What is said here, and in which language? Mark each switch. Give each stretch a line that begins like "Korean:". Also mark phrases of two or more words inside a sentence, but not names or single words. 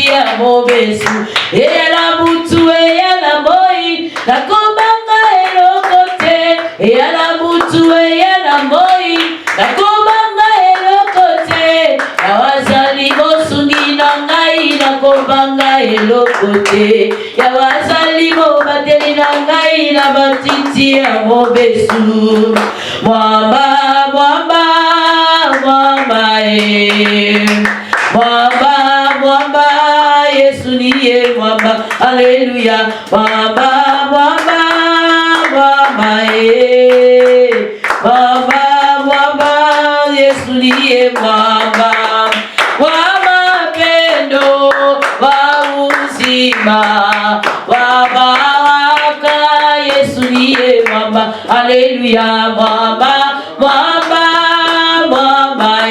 Lingala: ya mobesu Ela butu yana moi nakobanga elokote Ela butu yana moi nakobanga elokote Yawazali mosungi na ngai nakobanga elokote Yawazali mo bateli na ngai na matiti ya mobesu
Swahili: Mwamba mwamba mwamba Mwamba mwamba Yesu niye mwamba Haleluya Mwamba mwamba mwamba Mwamba mwamba Yesu niye mwamba Mwamba pendo wa uzima Wabaraka Yesu niye mwamba Haleluya mwamba mwamba mwamba